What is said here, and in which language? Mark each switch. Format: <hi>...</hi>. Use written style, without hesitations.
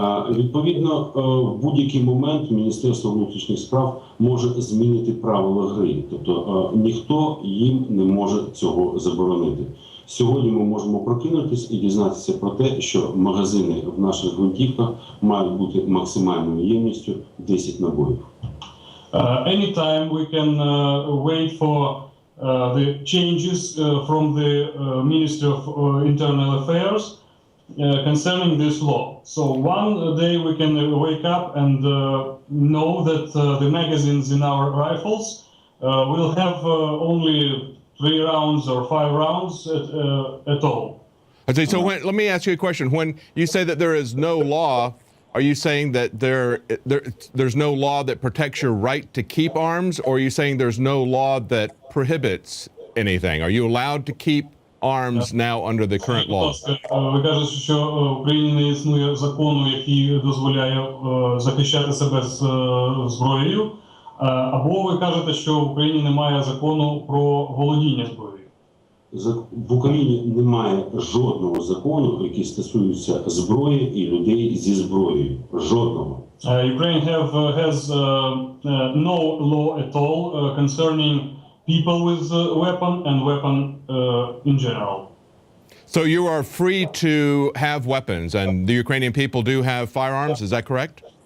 <uk>Відповідно, в будь-який момент Міністерство внутрішніх справ може змінити правила гри. Тобто ніхто їм не може цього заборонити. Сьогодні ми можемо прокинутись і дізнатися про те, що магазини в наших гвинтівках мають бути максимальною ємністю 10 набоїв.</uk> <en>Anytime we can wait for the changes from the Ministry of Internal Affairs concerning this law. So one day we can wake up and know that the magazines in our rifles will have only 3 rounds or 5 rounds at all. Okay, so let me ask you a question. When you say that there is no law, are you saying that there's no law that protects your right to keep arms, or are you saying there's no law that prohibits anything? Are you allowed to keep arms now under the current law?</en> <uk>Ви кажете, що в Україні не існує закону, який дозволяє захищати себе зброєю, або ви кажете, що в Україні немає закону про володіння зброєю? В Україні немає жодного закону, який стосується зброї і людей зі зброєю. Жодного.</uk> <en>Ukraine has no law at all concerning people with weapon and weapon in general. So you are free to have weapons, and the Ukrainian people do have firearms, is that correct?</en>